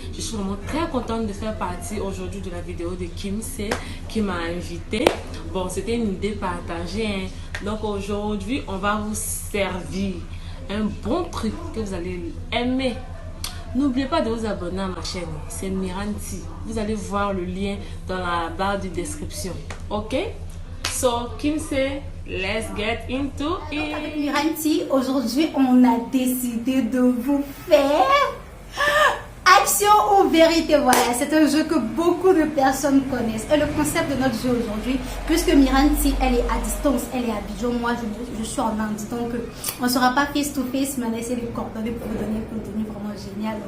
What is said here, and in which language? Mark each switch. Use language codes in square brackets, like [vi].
[fr] Je suis vraiment très contente de faire partie aujourd'hui de la vidéo de Kimsey qui m'a invitée. Bon, c'était une idée partagée, hein. Donc aujourd'hui, on va vous servir un bon truc que vous allez aimer. N'oubliez pas de vous abonner à ma chaîne, c'est Miranti. Vous allez voir le lien dans la barre de description. Ok? [en] So, Kimsey, let's get into it. [fr] Avec Miranti, aujourd'hui, on a décidé de vous faire action ou vérité. Voilà, c'est un jeu que beaucoup de personnes connaissent. Et le concept de notre jeu aujourd'hui, puisque Miranti, elle est à distance, elle est à Abidjan, moi je suis en Inde, donc on ne sera pas [en] face to face, [fr] mais on essaie de coordonner pour vous donner un contenu vraiment génial.